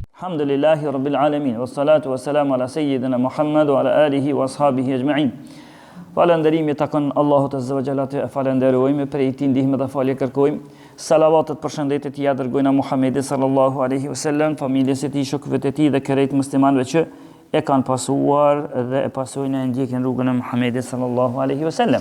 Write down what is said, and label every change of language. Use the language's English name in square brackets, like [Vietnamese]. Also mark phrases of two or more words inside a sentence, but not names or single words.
[Arabic] الحمد لله رب العالمين والصلاة والسلام على سيدنا محمد وعلى آله وأصحابه أجمعين. [Albanian] Falënderimi takon Allahut [Arabic] عز وجل, [Albanian] e falenderojmë, prej tij ndihmë dhe falje kërkojmë. Salavatet, përshëndetjet ja dërgojna Muhamedit [Arabic] صلى الله عليه وسلم, [Albanian] familjes së tij, shokëve të tij dhe krejt muslimanëve që e kanë pasuar dhe e pasojnë e ndjekin rrugën e Muhamedit [Arabic] صلى الله عليه وسلم.